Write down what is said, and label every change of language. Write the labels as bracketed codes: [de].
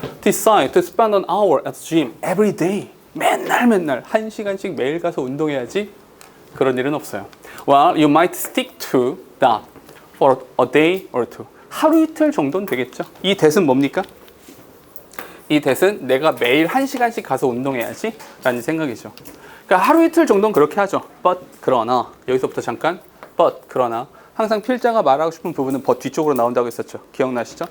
[en] Decide to spend an hour at the gym every day. [ko] 맨날 1시간씩 매일 가서 운동해야지. 그런 일은 없어요. [en] Well, you might stick to that for a day or two. [ko] 하루 이틀 정도는 되겠죠. 이 대은 뭡니까? 이 대은 내가 매일 1시간씩 가서 운동해야지 라는 생각이죠. 그러니까 하루 이틀 정도는 그렇게 하죠. But 그러나 여기서부터 잠깐 but 그러나 항상 필자가 말하고 싶은 부분은 but 뒤쪽으로 나온다고 했었죠. 기억나시죠?